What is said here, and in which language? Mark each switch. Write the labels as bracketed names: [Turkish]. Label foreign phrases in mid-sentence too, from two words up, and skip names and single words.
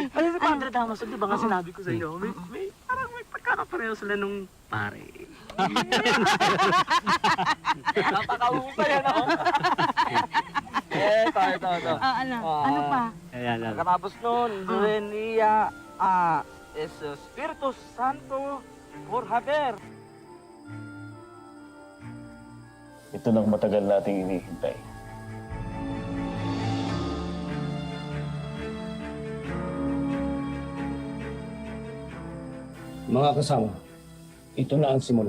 [Filipino] Ano si Padre Damaso, di ba nga sinabi ko sa iyo, parang may pagkakapareho sila nung pare. Napakahusay, ano? Ito. Ano pa? Pagkatapos nun, Renia, [Spanish] es Espiritu Santo por haber. [Filipino] Ito nang matagal nating inihintay. Mga kasama, ito na ang simula.